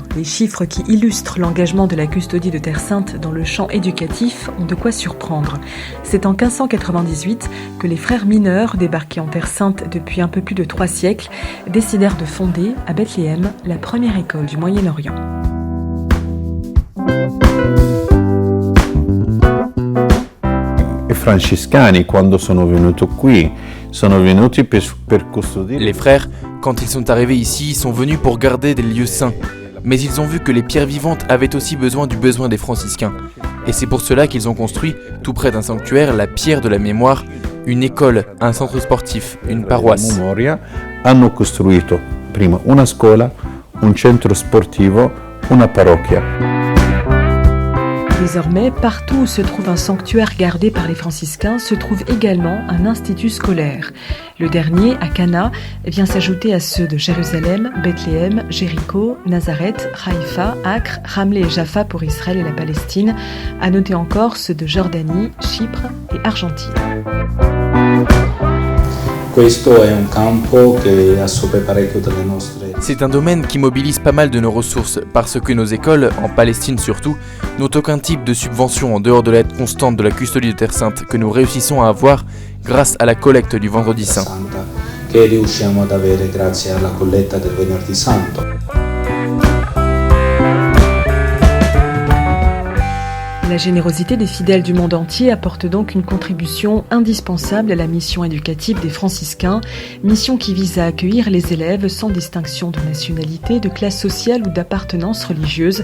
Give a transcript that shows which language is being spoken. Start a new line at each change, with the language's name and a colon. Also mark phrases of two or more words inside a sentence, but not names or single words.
French: Les chiffres qui illustrent l'engagement de la Custodie de Terre Sainte dans le champ éducatif ont de quoi surprendre. C'est en 1598 que les frères mineurs, débarqués en Terre Sainte depuis un peu plus de 3 siècles, décidèrent de fonder à Bethléem la première école du Moyen-Orient.
Italian: I francescani, quando sono venuti qui, sono venuti per custodire.
French: Les frères, quand ils sont arrivés ici, sont venus pour garder des lieux saints. Mais ils ont vu que les pierres vivantes avaient aussi besoin des franciscains. Et c'est pour cela qu'ils ont construit, tout près d'un sanctuaire, la pierre de la mémoire, une école, un centre sportif, une paroisse.
Italian: Hanno costruito prima una scuola, un centro sportivo, una parrocchia.
French: Désormais, partout où se trouve un sanctuaire gardé par les franciscains, se trouve également un institut scolaire. Le dernier, à Cana, vient s'ajouter à ceux de Jérusalem, Bethléem, Jéricho, Nazareth, Haïfa, Acre, Ramleh et Jaffa pour Israël et la Palestine. À noter encore ceux de Jordanie, Chypre et Argentine. C'est un domaine qui mobilise pas mal de nos ressources parce que nos écoles, en Palestine surtout, n'ont aucun type de subvention en dehors de l'aide constante de la Custodie de Terre Sainte que nous réussissons à avoir grâce à la collecte du Vendredi Saint.
Italian: che riusciamo ad avere grazie alla colletta del Venerdì Santo.
French: La générosité des fidèles du monde entier apporte donc une contribution indispensable à la mission éducative des franciscains, mission qui vise à accueillir les élèves sans distinction de nationalité, de classe sociale ou d'appartenance religieuse.